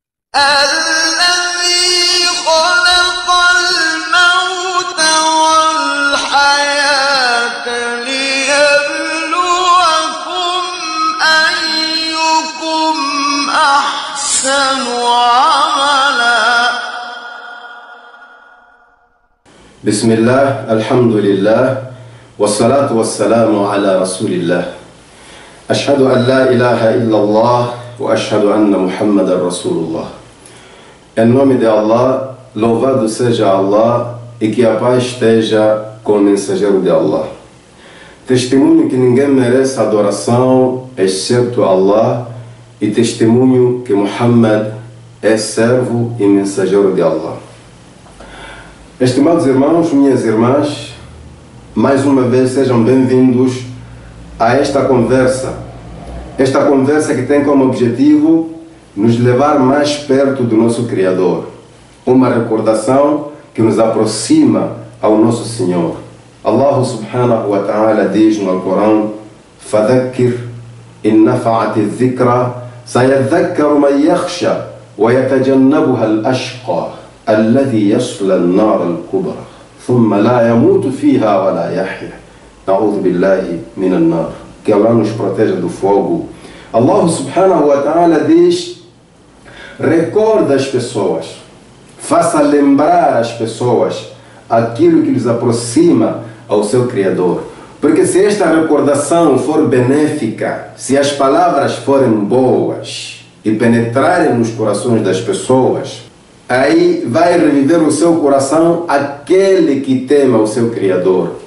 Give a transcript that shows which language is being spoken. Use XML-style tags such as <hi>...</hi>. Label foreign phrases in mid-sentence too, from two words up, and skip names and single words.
<ar>الذي خلق الموت والحياة ليبلوكم أيكم أحسن عملا. بسم الله، الحمد لله، والصلاة والسلام على رسول الله. أشهد أن لا إله إلا الله وأشهد أن محمد رسول الله.</ar> <pt>Em nome de Allah, louvado seja Allah e que a paz esteja com o mensageiro de Allah. Testemunho que ninguém merece adoração exceto Allah e testemunho que Muhammad é servo e mensageiro de Allah. Estimados irmãos, minhas irmãs, mais uma vez sejam bem-vindos a esta conversa que tem como objetivo nos levar mais perto do nosso Criador, uma recordação que nos aproxima ao nosso Senhor. Allah</pt> <ar>سبحانه وتعالى</ar> <pt>diz no Alcorão:</pt> <ar>فَذَكِّرْ إِنْ نَفَعَتِ الذِّكْرَى سَيَذَّكَّرُ مَنْ يَخْشَى وَيَتَجَنَّبُهَا الْأَشْقَى الَّذِي يَصْلَى النَّارَ الْكُبْرَى ثُمَّ لَا يَمُوتُ فِيهَا وَلَا يَحْيَى نَعُوذُ بِاللَّهِ مِنَ النَّارِ.</ar> <pt>Que Allah nos proteja do fogo. Allah</pt> <ar>سبحانه وتعالى</ar> <pt>diz: recorda as pessoas, faça lembrar as pessoas aquilo que lhes aproxima ao seu Criador. Porque se esta recordação for benéfica, se as palavras forem boas e penetrarem nos corações das pessoas, aí vai reviver o seu coração aquele que tema o seu Criador.</pt>